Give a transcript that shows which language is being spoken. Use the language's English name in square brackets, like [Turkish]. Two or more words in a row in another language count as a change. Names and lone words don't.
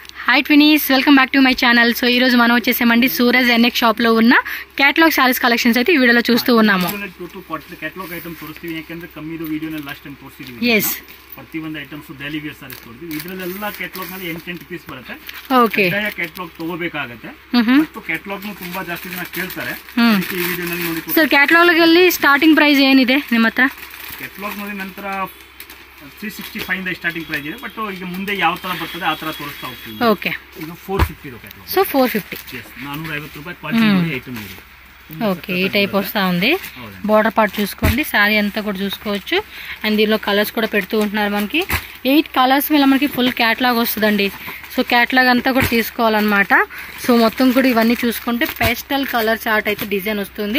[Telugu] హాయ్ ట్వినీస్, [English] welcome back to my channel. [Telugu] సో ఈ రోజు మనం వచ్చేసామండి సూరజ్ ఎన్ఎక్ షాప్ లో ఉన్న [English] catalog sarees collections [Telugu] అయితే ఈ వీడియోలో చూస్తూ ఉన్నాము. ఎస్, [Kannada] ಪ್ರತಿಯೊಂದು ಐಟಮ್ಸ್ [English] daily wear sarees [Kannada] ಕೊಡ್ತೀವಿ. ಇದರಲ್ಲೆಲ್ಲ ಕ್ಯಾಟಲಾಗ್ ನಲ್ಲಿ 8 ಪೀಸ್ ಬರುತ್ತೆ. ಓಕೆ, ಕ್ಯಾಟಲಾಗ್ ತಗೋಬೇಕಾಗುತ್ತೆ ಮತ್ತು ಕ್ಯಾಟಲಾಗ್ ನು ತುಂಬಾ ಜಾಸ್ತಿ ಜನ ಕೇಳ್ತಾರೆ. ಈ ವಿಡಿಯೋನಲ್ಲಿ ನೋಡಿ ಸರ್, ಕ್ಯಾಟಲಾಗ್ ಅಲ್ಲಿ [English] starting price [Kannada] ಏನಿದೆ ನಿಮ್ಮ ಹತ್ರ? ಕ್ಯಾಟಲಾಗ್ ನೋಡಿ ನಂತರ 365 ಇಂದ [English] starting price [Kannada] ಇದೆ, ಬಟ್ ಈಗ ಮುಂದೆ ಯಾವ ತರ ಬರ್ತದೆ ಆ ತರ ತೋರಿಸ್ತಾ ಹೋಗ್ತೀವಿ. ಓಕೆ, ಇದು 450 ಇದೆ ಕ್ಯಾಟಲಾಗ್. ಸೊ 450, yes, 450 ರೂಪಾಯಿ [English] quality item [Kannada] ಇದೆ. [Telugu] ఓకే, ఈ టైప్ వస్తూ ఉంది. [English] border part [Telugu] చూసుకోండి, శారీ అంతా కూడా చూసుకోవచ్చు. అండ్ దీనిలో కలర్స్ కూడా పెడుతూ ఉంటున్నారు. మనకి 8 కలర్స్ మీద మనకి [English] full catalog [Telugu] వస్తుందండి. సో క్యాటలాగ్ అంతా కూడా తీసుకోవాలన్నమాట. సో మొత్తం కూడా ఇవన్నీ చూసుకుంటే [English] pastel colour chart [Telugu] అయితే డిజైన్ వస్తుంది.